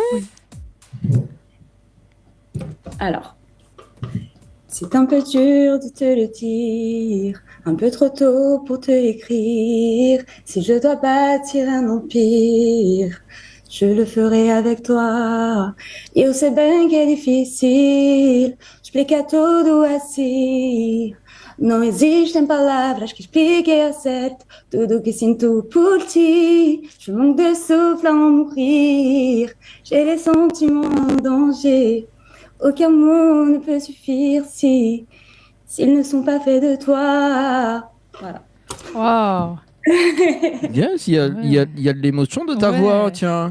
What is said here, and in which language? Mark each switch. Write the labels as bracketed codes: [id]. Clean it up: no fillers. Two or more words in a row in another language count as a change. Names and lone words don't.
[fr] Oui. Alors, c'est un peu dur de te le dire, un peu trop tôt pour te l'écrire. Si je dois bâtir un empire, je le ferai avec toi. [pt] Eu sei bem que é difícil explicar tudo assim. Não existem palavras que expliquem ao certo tudo o que sinto por ti. [fr] Je manque de souffle à en mourir. J'ai les sentiments en danger. Aucun mot ne peut suffire s'ils ne sont pas faits de toi. Voilà. Waouh. Bien, il y a de l'émotion de ta voix, tiens.